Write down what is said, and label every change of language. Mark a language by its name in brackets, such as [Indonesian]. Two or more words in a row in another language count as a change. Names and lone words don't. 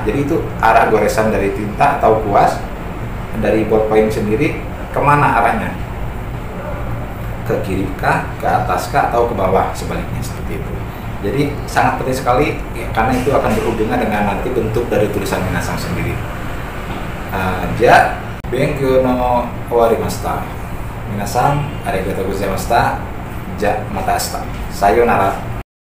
[Indonesian] Jadi itu arah goresan dari tinta atau kuas, dari ballpoint sendiri kemana arahnya, ke kiri kah, ke atas kah, atau ke bawah, sebaliknya seperti itu. Jadi sangat penting sekali ya, karena itu akan berhubungan dengan nanti bentuk dari tulisan minasang sendiri. [Japanese] じゃ勉強の終わりました. みなさんありがとうございました。じゃまたあした. Sayonara.